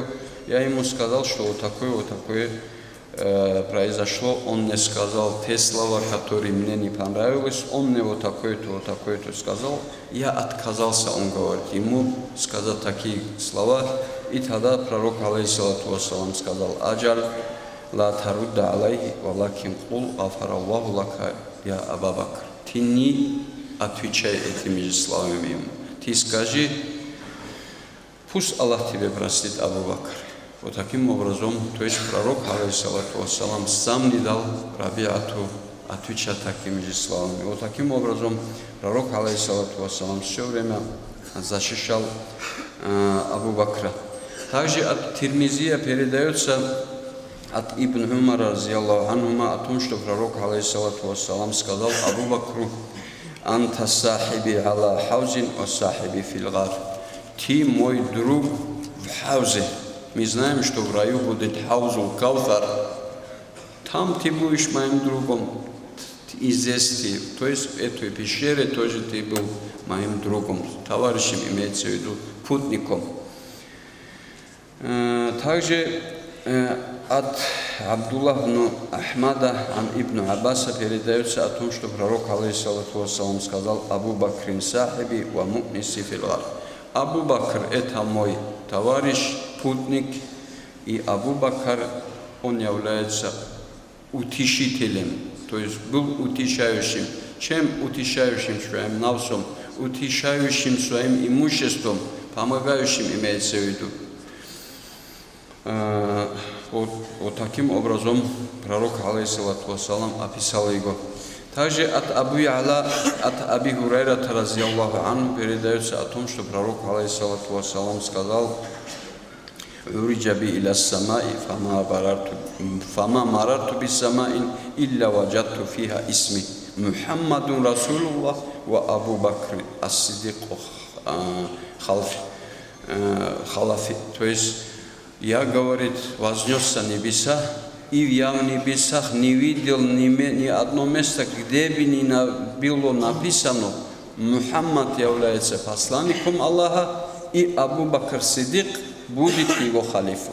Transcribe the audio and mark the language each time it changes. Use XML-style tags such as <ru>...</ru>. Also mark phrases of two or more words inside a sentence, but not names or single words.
<ru>Я ему сказал, что вот такое произошло. Он мне сказал те слова, которые мне не понравились. Он мне вот такое-то сказал. Я отказался, он говорит, ему сказать такие слова. И тогда пророк,</ru> <ar>عليه الصلاة والسلام، сказал: أجل لا ترد عليه، ولكن قل غفر الله لك, يا أبا بكر.</ar> <ru>Ты не отвечай этими же словами ему. Ты скажи: пусть Аллах тебе простит, Абу Бакр. Вот таким образом, то есть пророк,</ru> <ar>عليه الصلاة والسلام,</ar> <ru>сам не дал Рабиату отвечать такими же словами. Вот таким образом пророк,</ru> <ar>عليه الصلاة والسلام,</ar> <ru>все время защищал Абу Бакра. Также от Тирмизия передается от Ибн Умара,</ru> <ar>رضي الله عنهما,</ar> <ru>о том, что пророк,</ru> <ar>عليه الصلاة والسلام,</ar> <ru>сказал Абу Бакру:</ru> <ar>«أنت صاحبي على الحوض وصاحبي في الغار».</ar> <ru>Ты мой друг в хаузе. Мы знаем, что в раю будет хаузул Каусар. Там ты будешь моим другом. И здесь ты. То есть в этой пещере тоже ты был моим другом. Товарищем, имеется в виду, путником. Также от Абдуллах ибн Ахмада, ибн Аббаса передается о том, что пророк,</ru> <ar>عليه الصلاة والسلام,</ar> <ru>сказал:</ru> <ar>«أبو بكر صاحبي ومؤنسي في الغار».</ar> <ru>Абу Бакр – это мой товарищ, путник, и Абу Бакр, он является утешителем, то есть был утешающим. Чем утешающим своим навсом, утешающим своим имуществом, помогающим, имеется в виду. Вот таким образом пророк,</ru> <ar>عليه الصلاة والسلام,</ar> <ru>описал его. Также от Абу Я'ла, от Аби Хурайрата,</ru> <ar>رضي الله عنه,</ar> <ru>передается о том, что пророк,</ru> <ar>عليه الصلاة والسلام,</ar> <ru>сказал:</ru> <ar>«عرج بي إلى السماء فما مررت بسماء إلا وجدت فيها اسمي محمد رسول الله وأبو بكر الصديق خلفي».</ar> <ru>То есть я, говорит, вознесся на небеса, и я в небесах не видел ни одно место, где бы ни было написано: Мухаммад является посланником Аллаха, и Абу Бакр Сиддик будет его халифом.</ru>